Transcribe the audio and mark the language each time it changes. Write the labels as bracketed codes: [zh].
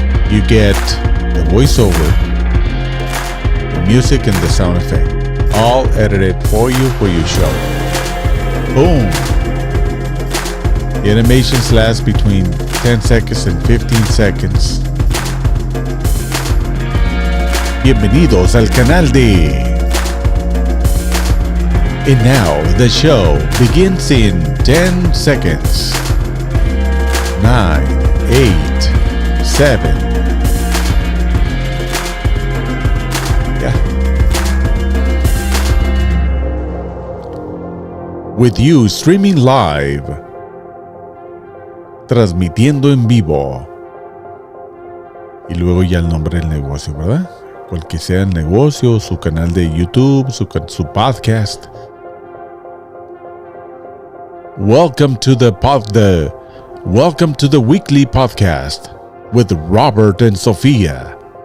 [en] You get the voiceover, the music, and the sound effect, all edited for you for your show. Boom! The animations last between 10 seconds and 15 seconds. [es] Bienvenidos al canal de... [en] And now the show begins in 10 seconds. 9, 8, 7. Yeah. With you streaming live. [es] Transmitiendo en vivo. Y luego ya el nombre del negocio, ¿verdad? Cual que sea el negocio, su canal de YouTube, su podcast. [en] Welcome to the weekly podcast with Robert and Sofía.